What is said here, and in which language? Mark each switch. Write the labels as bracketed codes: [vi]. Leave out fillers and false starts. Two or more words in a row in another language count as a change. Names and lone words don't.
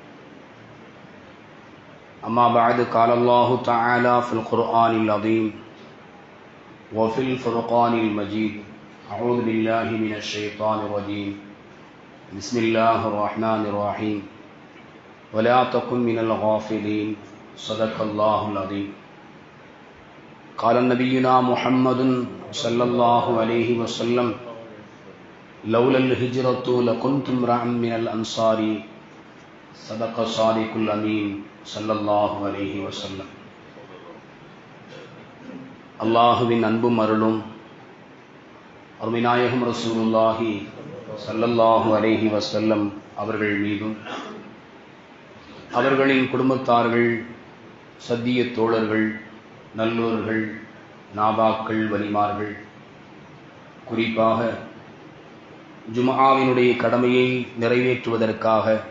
[ar] أما بعد، قال الله تعالى في القرآن العظيم وفي الفرقان المجيد: أعوذ بالله من الشيطان الرجيم، بسم الله الرحمن الرحيم، ولا تكن من الغافلين، صدق الله العظيم. قال نبينا محمد صلى الله عليه وسلم: لولا الهجرة لكنت امرأ من الأنصار، صدق صادق الأمين صلى الله عليه وسلم. [ta] அல்லாஹுவின் அன்பும் அருளும் அருமைநாயகம் [ar] رسول الله صلى الله عليه وسلم [ta] அவர்கள் மீதும், அவர்களின் குடும்பத்தார்கள், சத்திய தோழர்கள், நல்லோர்கள், நாபாக்கள், வலிமார்கள், குறிப்பாக ஜும்ஆவினுடைய கடமையை நிறைவேற்றுவதற்காக